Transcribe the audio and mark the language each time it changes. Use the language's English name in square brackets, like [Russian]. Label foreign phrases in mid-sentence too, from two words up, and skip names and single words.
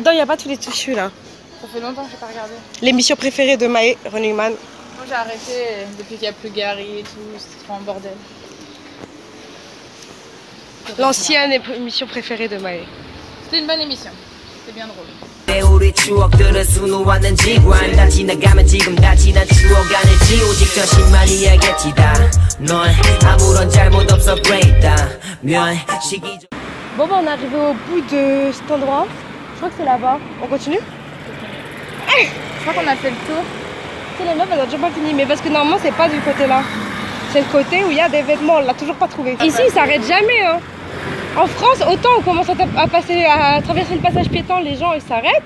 [French] non, il y a pas tous les tissus là. Ça fait longtemps que j'ai pas regardé. L'émission préférée de Mae, Running Man. Moi j'ai arrêté depuis qu'il n'y a plus Gary et tout, c'est trop un bordel. L'ancienne émission préférée de Mae. C'était une bonne émission, c'était bien drôle. [Korean] 우리 추억들은 수놓았는 지관 다 지나가면 지금 다 지난 추억 아닐지 오직 자신만이 알겠지 다넌 아무런 잘못 없어 breakdown 시기적 [French] Bon, bah, on est arrivé au bout de cet endroit. Je crois que c'est là-bas. On continue? Je crois qu'on a fait le tour. C'est les meufs, elles ont toujours pas fini. Mais parce que normalement, c'est pas du côté là. C'est le côté où il y a des vêtements. On l'a toujours pas trouvé. Ici, ils s'arrêtent jamais. Hein. En France, autant on commence à traverser le passage piéton, les gens ils s'arrêtent.